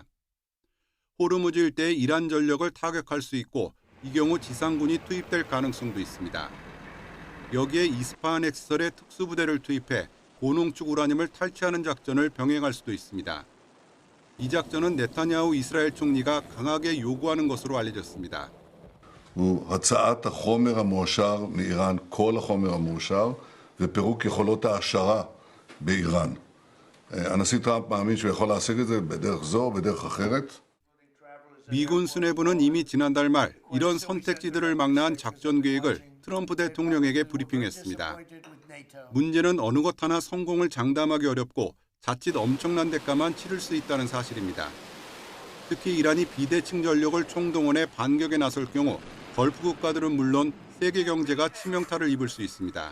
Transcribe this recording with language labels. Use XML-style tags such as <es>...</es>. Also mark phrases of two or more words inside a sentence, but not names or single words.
<ko>호르무즈 일대의 이란 전력을 타격할 수 있고 이 경우 지상군이 투입될 가능성도 있습니다. 여기에 이스파한 핵시설에 특수부대를 투입해 고농축 우라늄을 탈취하는 작전을 병행할 수도 있습니다. 이 작전은 네타냐후 이스라엘 총리가 강하게 요구하는 것으로 알려졌습니다.</ko> <he>הצעת החומר המועשר מאיראן, כל החומר המועשר, ופירוק יכולות העשרה באיראן. הנשיא טראמפ מאמין שהוא יכול להשיג את זה בדרך זו או בדרך אחרת.</he> <ko>미군 수뇌부는 이미 지난달 말 이런 선택지들을 망라한 작전 계획을 트럼프 대통령에게 브리핑했습니다. 문제는 어느 것 하나 성공을 장담하기 어렵고 자칫 엄청난 대가만 치를 수 있다는 사실입니다. 특히 이란이 비대칭 전력을 총동원해 반격에 나설 경우 걸프 국가들은 물론 세계 경제가 치명타를 입을 수 있습니다.</ko>